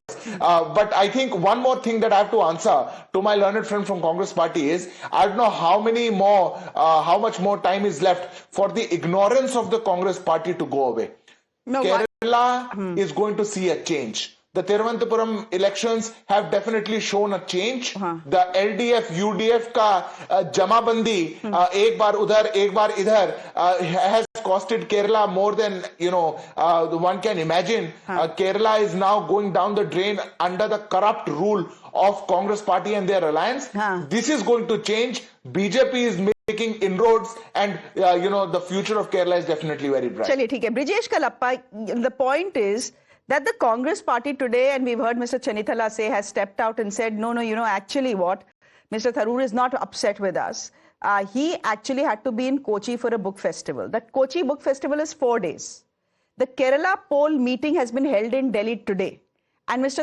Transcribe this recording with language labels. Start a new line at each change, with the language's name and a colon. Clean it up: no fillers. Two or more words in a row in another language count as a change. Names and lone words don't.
English: But I think one more thing that I have to answer to my learned friend from Congress party is, I don't know how much more time is left for the ignorance of the Congress party to go away. No, Kerala is going to see a change. The Thiruvananthapuram elections have definitely shown a change.
Hindi: The LDF, UDF का जमाबंदी, एक बार उधर, एक बार इधर,
English: has costed Kerala more than, one can imagine. Kerala is now going down the drain under the corrupt rule of Congress party and their alliance. This is going to change. BJP is making inroads, and the future of Kerala is definitely very bright.
Hindi: Chaliye, ठीक है.
English: Brijesh Kalappa, the point is that the Congress party today, and we've heard Mr. Chennithala say, has stepped out and said, no, actually what? Mr. Tharoor is not upset with us. He actually had to be in Kochi for a book festival. That Kochi book festival is 4 days. The Kerala poll meeting has been held in Delhi today, and Mr.